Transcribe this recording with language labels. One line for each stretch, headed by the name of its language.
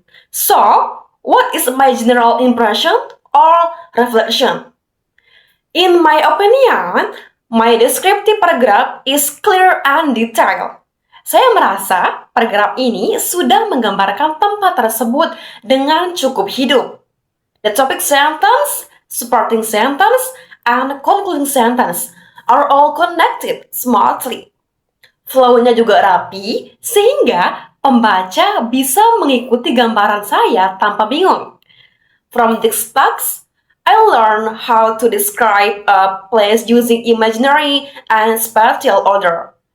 English: So, what is my general impression or reflection? In my opinion, my descriptive paragraph is clear and detailed.
Indonesian: Saya merasa paragraf ini sudah menggambarkan tempat tersebut dengan cukup hidup.
English: The topic sentence, supporting sentence, and concluding sentence are all connected smoothly.
Indonesian: Flow-nya juga rapi, sehingga pembaca bisa mengikuti gambaran saya tanpa bingung.
English: From this text, I learned how to describe a place using imaginary and spatial order.